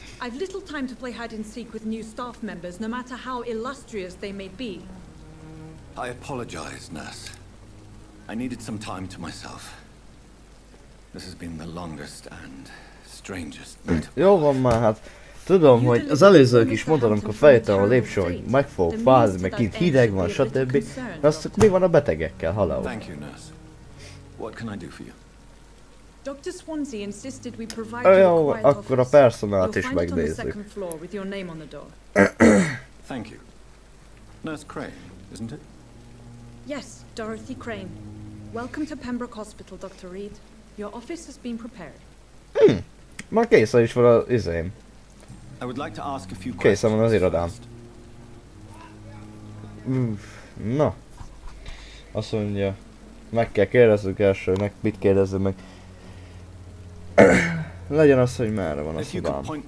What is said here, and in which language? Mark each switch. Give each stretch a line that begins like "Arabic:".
English: I've little time to play hide and seek with new staff members, no matter how illustrious they may be. I apologize, nurse. I needed some time to myself. This has been the longest and strangest night.
Hungarian: Jó van már, hát tudom, hogy az előzők is mondtam, amikor feljöttem a lépcső, hogy meg fogok fázni, meg kint hideg van, stb. De azt mi van a betegekkel, haló?
English: Thank you, nurse. What can I do for you? Dr. Swansea insisted we provide you a quiet office.
Hungarian: Akkor a personált is
English: You'll find it on the
Hungarian: megnézzük.
English: second floor with your name on the door. Thank you. Nurse Crane, isn't it? Yes, Dorothy Crane. Welcome to Pembroke Hospital, Dr. Reed. Your office has been prepared.
Hungarian: Már készen is van az izém.
English: I would like to ask a few
Hungarian: Készen van az irodám. Na. Azt mondja, meg kell kérdezzük első, meg mit kérdezzük meg. Legyen az, hogy merre van a szobám.